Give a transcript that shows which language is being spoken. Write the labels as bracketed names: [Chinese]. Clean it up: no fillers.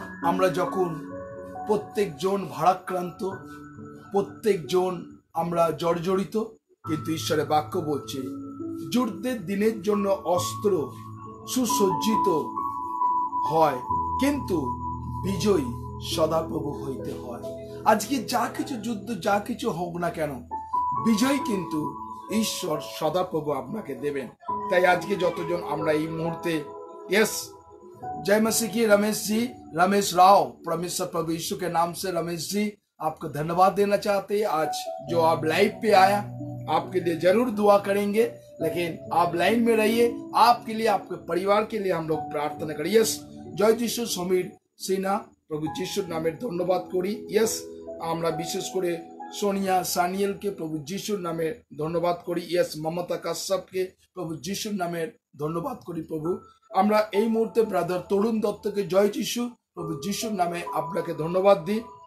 [Bangla] আমরা যখন প্রত্যেকজন ভারাক্রান্ত, প্রত্যেকজন আমরা জর্জরিত, কিন্তু ঈশ্বরের বাক্য বলছে যুদ্ধের দিনের জন্য অস্ত্র সুসজ্জিত হয়, কিন্তু বিজয়ী সদাপ্রভু হইতে হয়। আজকে যা কিছু যুদ্ধ, যা কিছু হোক না কেন, বিজয় কিন্তু ঈশ্বর সদাপ্রভু আপনাকে দেবেন। তাই আজকে যতজন আমরা এই মুহূর্তে, [Hindi] यस, जय मसीह की रमेश जी, रमेश राव, परमेश्वर प्रभु यीशु के नाम से रमेश जी आपको धन्यवाद देना चाहते हैं। आज जो आप लाइव पे आया, आपके लिए जरूर दुआ करेंगे, लेकिन आप लाइन में रहिए। आपके लिए, आपके परिवार के लिए हम लोग प्रार्थना करें। यस, जय যিশু। [Bangla] समीर सिन्हा, प्रभु যিশুর নামের ধন্যবাদ করি। यस, আমরা বিশেষ করে সোনিয়া সানিয়েলকে প্রভু যিশুর নামে ধন্যবাদ করি। यस, মমতা কাশ্যপকে প্রভু যিশুর নামে ধন্যবাদ করি। প্রভু আমরা এই মুহূর্তে ব্রাদার তরুণ দত্তকে জয় যিশু, প্রভু যিশুর নামে আপনাকে ধন্যবাদ দিই।